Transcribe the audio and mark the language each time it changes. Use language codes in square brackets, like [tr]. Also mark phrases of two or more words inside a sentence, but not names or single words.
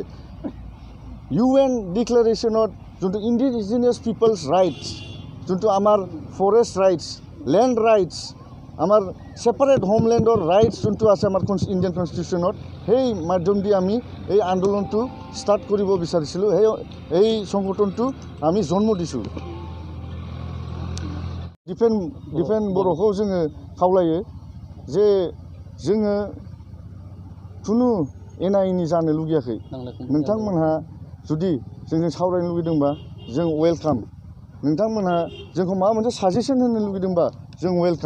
[as] UN ডিক্লেৰেশ্যনত যোনটো [en] indigenous peoples rights, [as] যোনটো আমাৰ [en] forest rights, land rights, [as] আমাৰ ছেপাৰেট হোমলেণ্ডৰ ৰাইটছ যোনটো আছে আমাৰ ইণ্ডিয়ান কনষ্টিটিউশ্যনত, সেই মাধ্যম দি আমি এই আন্দোলনটো ষ্টাৰ্ট কৰিব বিচাৰিছিলোঁ। এই সংগঠনটো আমি জন্ম দিছোঁ। [brx] ডিফেন बर'खौ जोङो खावलायो जे जोङो खुनु एना एनि जानो लुगैयाखै। नोंथांमोनहा जुदि जोंजों सावरायनो लुगैदोंबा जों वेलकाम। नोंथांमोनहा जोंखौ माबा मोनसे साजेसन होनो लुगैदोंबा जों वेलकाम।